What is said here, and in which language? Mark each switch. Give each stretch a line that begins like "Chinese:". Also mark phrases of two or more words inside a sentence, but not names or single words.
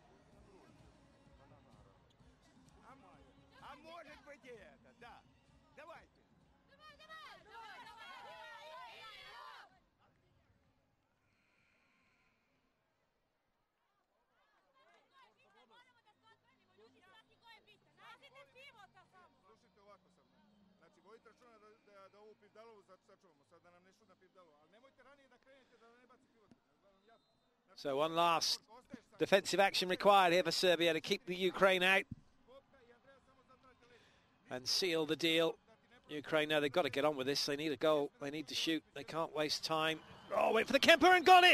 Russian: А может быть и это, да. Давайте.
Serbian: Слушайте ovako sad. Znači, vodite računa da ovu pivdalovu sačuvamo, sad da nam ne šutne pivdalovu. Ali nemojte ranije da krenete da ne baci pivot.
English: So one last defensive action required here for Serbia to keep the Ukraine out and seal the deal. Ukraine know they've got to get on with this. They need a goal. They need to shoot. They can't waste time. Oh, wait for the Kemper and got it.